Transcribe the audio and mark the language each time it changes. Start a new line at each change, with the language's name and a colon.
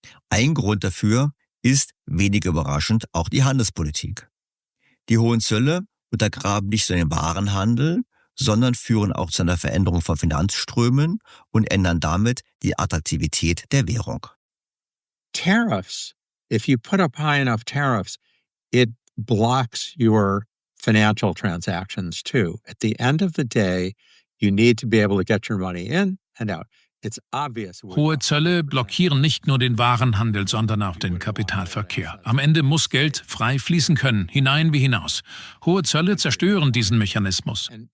German: Ein Grund dafür ist, wenig überraschend, auch die Handelspolitik. Die hohen Zölle untergraben nicht nur den Warenhandel, sondern führen auch zu einer Veränderung von Finanzströmen und ändern damit die Attraktivität der Währung.
English: Tariffs, if you put up high enough tariffs, it blocks your financial transactions too. At the end of the day, you need to be able to get your money in and out.
German: Hohe Zölle blockieren nicht nur den Warenhandel, sondern auch den Kapitalverkehr. Am Ende muss Geld frei fließen können, hinein wie hinaus. Hohe Zölle zerstören diesen Mechanismus.